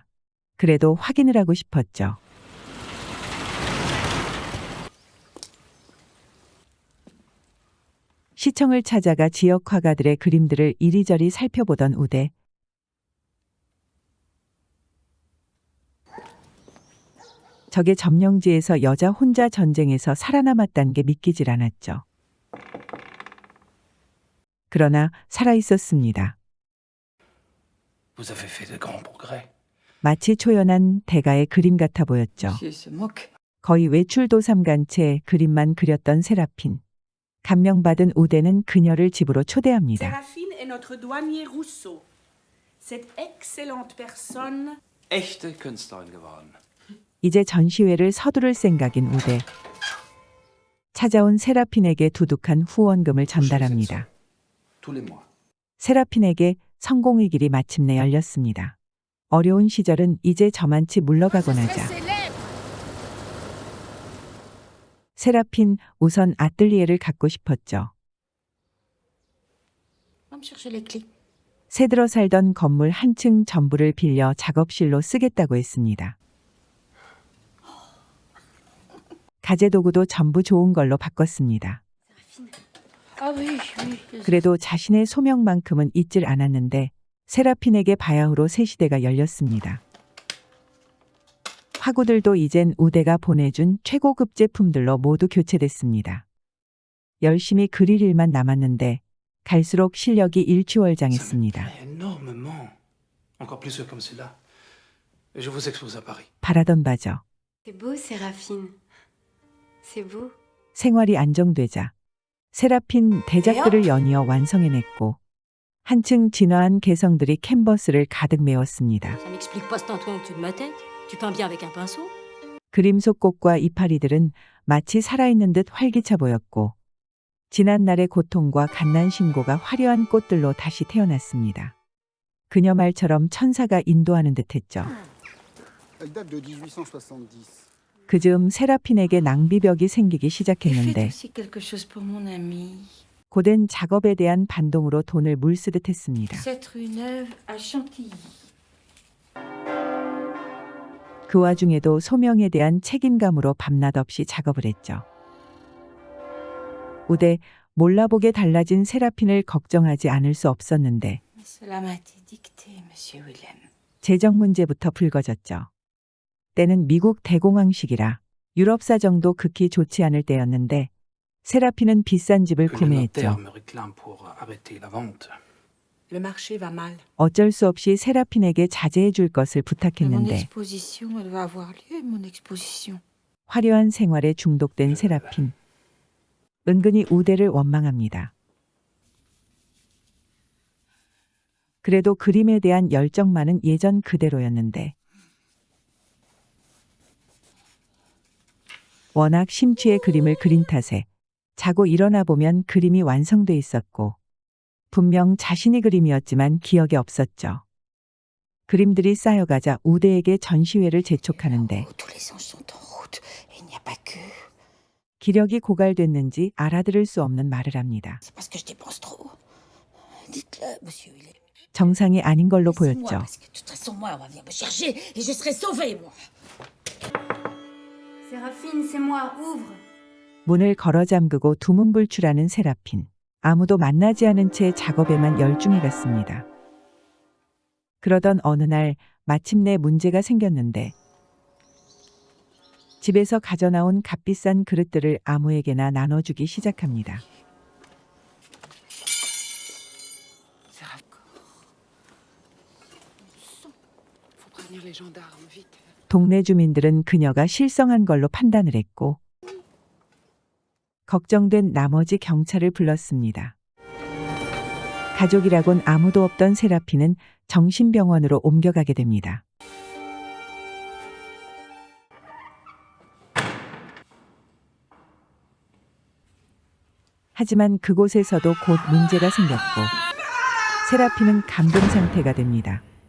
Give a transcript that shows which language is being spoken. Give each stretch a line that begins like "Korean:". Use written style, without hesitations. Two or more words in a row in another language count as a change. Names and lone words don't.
Korean: 그래도 확인을 하고 싶었죠. 시청을 찾아가 지역 화가들의 그림들을 이리저리 살펴보던 우대. 적의 점령지에서 여자 혼자 전쟁에서 살아남았다는 게 믿기질 않았죠. 그러나 살아있었습니다.
French: Vous avez fait de grands progrès.
Korean: 마치 초연한 대가의 그림 같아 보였죠.
French: Monsieur se moque.
Korean: 거의 외출도삼간 채 그림만 그렸던 세라핀. 감명받은 우대는 그녀를 집으로 초대합니다.
French: Séraphine est notre douanier Rousseau. Cette excellente personne.
German: Echte Künstlerin geworden.
Korean: 이제 전시회를 서두를 생각인 우대. 찾아온 세라핀에게 두둑한 후원금을 전달합니다.
French: Tous les mois.
Korean: 세라핀에게 성공의 길이 마침내 열렸습니다. 어려운 시절은 이제 저만치 물러가곤 하자. 세라핀 우선 아뜰리에를 갖고 싶었죠.
French: Va me chercher les clés.
Korean: 새들어 살던 건물 한 층 전부를 빌려 작업실로 쓰겠다고 했습니다. 가재 도구도 전부 좋은 걸로 바꿨습니다.
French: Ah oui, oui.
Korean: 그래도 자신의 소명만큼은 잊질 않았는데 세라핀에게 바야흐로 새 시대가 열렸습니다. 화구들도 이젠 우대가 보내준 최고급 제품들로 모두 교체됐습니다. 열심히 그릴 일만 남았는데 갈수록 실력이 일취월장했습니다.
French: Énormément. Encore plus comme celui-là. Et je vous expose à Paris.
Korean: 바라던 바죠.
French: C'est beau, Séraphine. C'est beau.
Korean: 생활이 안정되자 세라핀 대작들을 연이어 완성해냈고 한층 진화한 개성들이 캔버스를 가득 메웠습니다.
French: Ça m'explique pas cet Antoine au-dessus de ma tête. Tu peins bien avec un pinceau?
Korean: 그림 속 꽃과 이파리들은 마치 살아있는 듯 활기차 보였고 지난날의 고통과 갓난 신고가 화려한 꽃들로 다시 태어났습니다. 그녀 말처럼 천사가 인도하는 듯했죠.
French: Elle date de 1870.
Korean: 그즈음 세라핀에게 낭비벽이 생기기
French: Et faites
Korean: 시작했는데
French: aussi quelque chose pour mon ami.
Korean: 고된 작업에 대한 반동으로 돈을 물쓰듯 했습니다.
French: Cette rue neuve à Chantilly.
Korean: 그 와중에도 소명에 대한 책임감으로 밤낮 없이 작업을 했죠. 우대 몰라보게 달라진 세라핀을 걱정하지 않을 수 없었는데
French: Cela m'a été dicté, Monsieur Willem.
Korean: 재정 문제부터 불거졌죠. 때는 미국 대공황 시기라 유럽 사정도 극히 좋지 않을 때였는데 세라핀은 비싼 집을
French: Que le notaire
Korean: 구매했죠.
French: me réclame pour arrêter la vente. Le marché va mal.
Korean: 어쩔 수 없이 세라핀에게 자제해 줄 것을
French: Mon
Korean: 부탁했는데
French: exposition, elle va avoir lieu, mon exposition.
Korean: 화려한 생활에 중독된 세라핀. 은근히 우대를 원망합니다. 그래도 그림에 대한 열정만은 예전 그대로였는데 워낙 심취해 그림을 그린 탓에 자고 일어나 보면 그림이 완성돼 있었고 분명 자신이 그림이었지만 기억이 없었죠. 그림들이 쌓여가자 우대에게 전시회를 재촉하는데
French: Tous les anges sont en route. Et il n'y a pas que.
Korean: 기력이 고갈됐는지 알아들을 수 없는 말을 합니다.
French: C'est parce que je dépense trop. Dites-le, Monsieur Willem.
Korean: 정상이 아닌 걸로
French: Laissez-moi,
Korean: 보였죠.
French: parce que de toute façon, moi, on va venir me chercher et je serai sauvée, moi. Séraphine, c'est moi, ouvre.
Korean: 문을 걸어 잠그고 두문불출하는 세라핀. 아무도 만나지 않은 채 작업에만 열중해 갔습니다. 그러던 어느 날 마침내 문제가 생겼는데 집에서 가져나온 값비싼 그릇들을 아무에게나 나눠주기 시작합니다.
French: Faut prévenir les gendarmes, vite.
Korean: 동네 주민들은 그녀가 실성한 걸로 판단을 했고 걱정된 나머지 경찰을 불렀습니다. 가족이라곤 아무도 없던 세라핀은 정신병원으로 옮겨가게 됩니다. 하지만 그곳에서도 곧 문제가 생겼고 세라핀은 감금 상태가 됩니다.